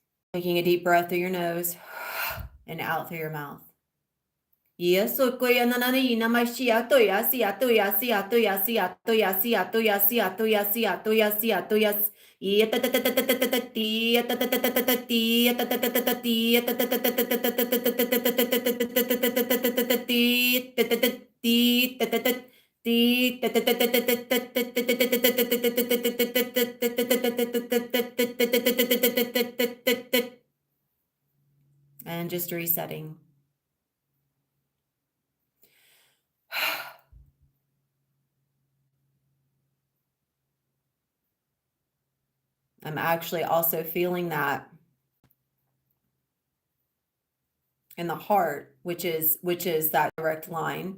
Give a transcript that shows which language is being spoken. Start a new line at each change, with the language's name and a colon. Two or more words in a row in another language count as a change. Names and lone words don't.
English: Taking a deep breath through your nose and out through your mouth. Yes, so koya na na ni na ma shi a to ya si a to ya si a to ya si a to ya si a to ya si a to ya si a to ya si a to ya si ta ta ta ta ta ta ta ti ta ta ta ta ta ta ti ta ta ta ta ta ti ta ta ta ta ta ta ta ti ta ta ta ti ta ta ta ti ta ta ta ta and just resetting. I'm actually also feeling that in the heart, which is that direct line.